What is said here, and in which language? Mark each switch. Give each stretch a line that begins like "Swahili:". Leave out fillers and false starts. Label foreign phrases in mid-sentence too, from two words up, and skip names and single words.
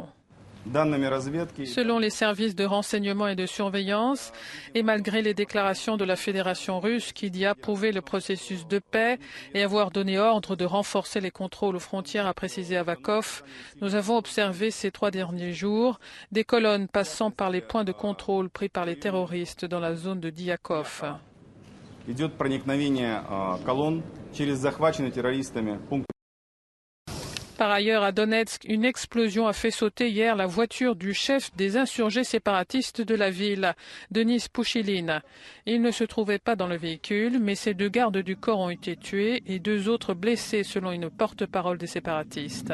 French: Selon les services de renseignement et de surveillance, et malgré les déclarations de la Fédération russe qui dit approuver le processus de paix et avoir donné ordre de renforcer les contrôles aux frontières, a précisé Avakov, nous avons observé ces 3 derniers jours des colonnes passant par les points de contrôle pris par les terroristes dans la zone de Diakov.
Russian: идет проникновение колонн через захваченные террористами пункты.
French: Par ailleurs, à Donetsk, une explosion a fait sauter hier la voiture du chef des insurgés séparatistes de la ville, Denis Pouchiline. Il ne se trouvait pas dans le véhicule, mais ses 2 gardes du corps ont été tués et 2 autres blessés selon une porte-parole des séparatistes.